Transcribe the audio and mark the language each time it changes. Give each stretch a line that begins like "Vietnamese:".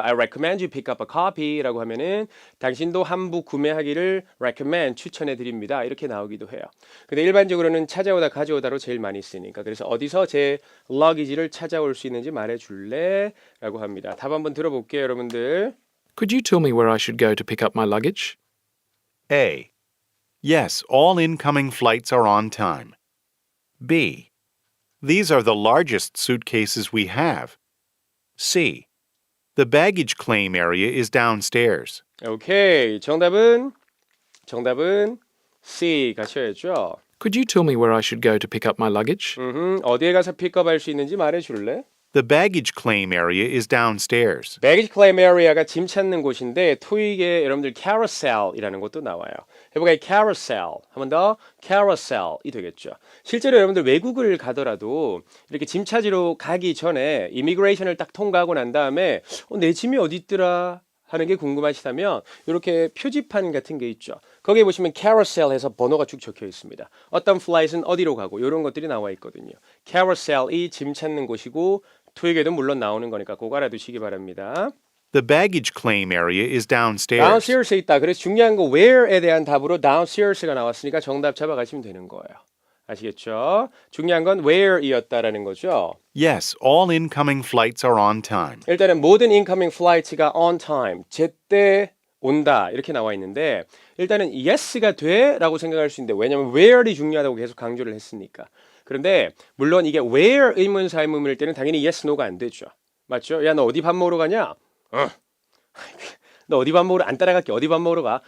English: I recommend you pick up a copy
Korean: 라고 하면은 당신도 한 부 구매하기를 recommend 추천해 드립니다. 이렇게 나오기도 해요. 근데 일반적으로는 찾아오다 가져오다로 제일 많이 쓰니까 그래서 어디서 제 러기지를 찾아올 수 있는지 말해 줄래? 라고 합니다. 답 한번 들어볼게요, 여러분들.
English: Could you tell me where I should go to pick up my luggage? A. Yes, all incoming flights are on time. B. These are the largest suitcases we have. C. The baggage claim area is downstairs.
Korean: 오케이. 정답은 C 가셔야죠.
English: Could you tell me where I should go to pick up my luggage?
Korean: 어디에 가서 픽업할 수 있는지 말해 줄래?
English: The baggage claim area is downstairs.
Korean: Baggage claim area가 짐 찾는 곳인데 토익에 여러분들 carousel이라는 것도 나와요. 해볼까요? carousel. 한 번 더 carousel이 되겠죠. 실제로 여러분들 외국을 가더라도 이렇게 짐 찾으러 가기 전에 이미그레이션을 딱 통과하고 난 다음에 내 짐이 어디 있더라 하는 게 궁금하시다면 이렇게 표지판 같은 게 있죠. 거기에 보시면 carousel 해서 번호가 쭉 적혀 있습니다. 어떤 플라이트는 어디로 가고 이런 것들이 나와 있거든요. carousel이 짐 찾는 곳이고 토익에도 물론 나오는 거니까 꼭 알아두시기 바랍니다.
English: The baggage claim area is downstairs.
Korean: downstairs에 있다. 그래서 중요한 거 where에 대한 답으로 downstairs가 나왔으니까 정답 잡아가시면 되는 거예요. 아시겠죠? 중요한 건 where이었다라는 거죠.
English: Yes, all incoming flights are on time.
Korean: 일단은 모든 incoming flights가 on time, 제때 온다 이렇게 나와 있는데 일단은 yes가 돼 라고 생각할 수 있는데 왜냐면 where이 중요하다고 계속 강조를 했으니까. 그런데 물론 이게 where 의문사 의문문일 때는 당연히 yes, no가 안 되죠. 맞죠? 야, 너 어디 밥 먹으러 가냐? 너 어디 밥 먹으러 안 따라갈게. 어디 밥 먹으러 가?